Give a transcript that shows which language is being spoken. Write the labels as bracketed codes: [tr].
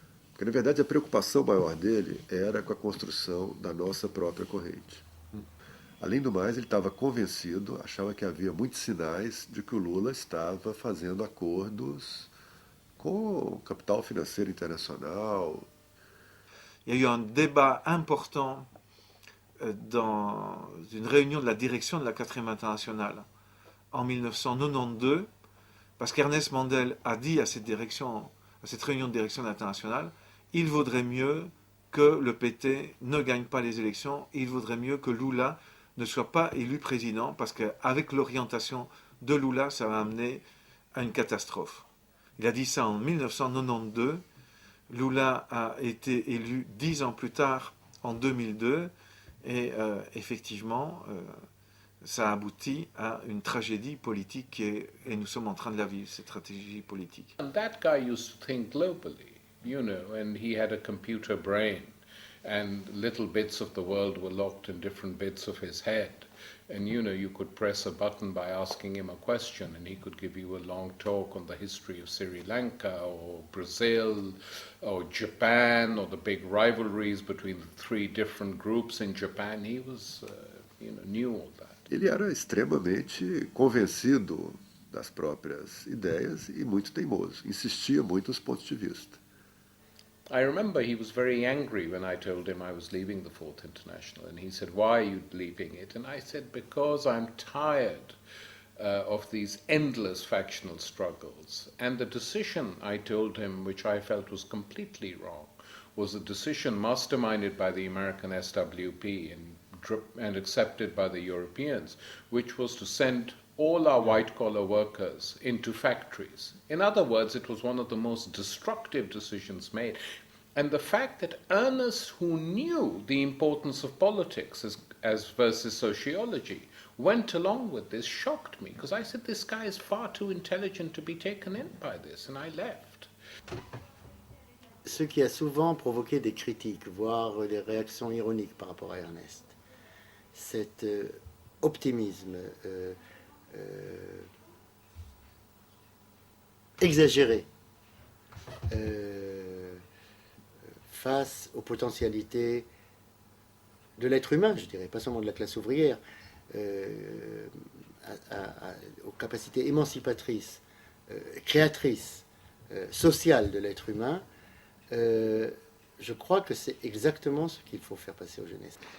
[pt] Porque, na verdade, a preocupação maior dele era com a construção da nossa própria corrente. Além do mais, ele estava convencido, achava que havia muitos sinais de que o Lula estava fazendo acordos com o capital financeiro international. [fr] Il y a eu un débat important dans une réunion de la direction de la 4e internationale en 1992, parce qu'Ernest Mandel a dit à cette réunion de direction internationale, il vaudrait mieux que le PT ne gagne pas les élections, il vaudrait mieux que Lula ne soit pas élu président, parce qu'avec l'orientation de Lula, ça va amener à une catastrophe. Il a dit ça en 1992. Lula a été élu 10 ans plus tard, en 2002, et effectivement, ça a abouti à une tragédie politique, et nous sommes en train de la vivre, cette tragédie politique. [en] And that guy used to think globally, you know, and he had a computer brain, and little bits of the world were locked in different bits of his head. And you know, you could press a button by asking him a question, and he could give you a long talk on the history of Sri Lanka or Brazil or Japan or the big rivalries between the 3 different groups in Japan. He was, knew all that. [pt] Ele era extremamente convencido das próprias ideias e muito teimoso. Insistia muito nos pontos de vista. [en] I remember he was very angry when I told him I was leaving the Fourth International, and he said, "Why are you leaving it?" And I said, "Because I'm tired of these endless factional struggles." And the decision, I told him, which I felt was completely wrong, was a decision masterminded by the American SWP and accepted by the Europeans, which was to send all our white-collar workers into factories. In other words, it was one of the most destructive decisions made. And the fact that Ernest, who knew the importance of politics as versus sociology, went along with this shocked me, because I said, this guy is far too intelligent to be taken in by this, and I left. [fr] Ce qui a souvent provoqué des critiques, voire des réactions ironiques par rapport à Ernest, cet optimisme exagéré face aux potentialités de l'être humain, je dirais, pas seulement de la classe ouvrière, aux capacités émancipatrices, créatrices, sociales de l'être humain, je crois que c'est exactement ce qu'il faut faire passer aux jeunesses.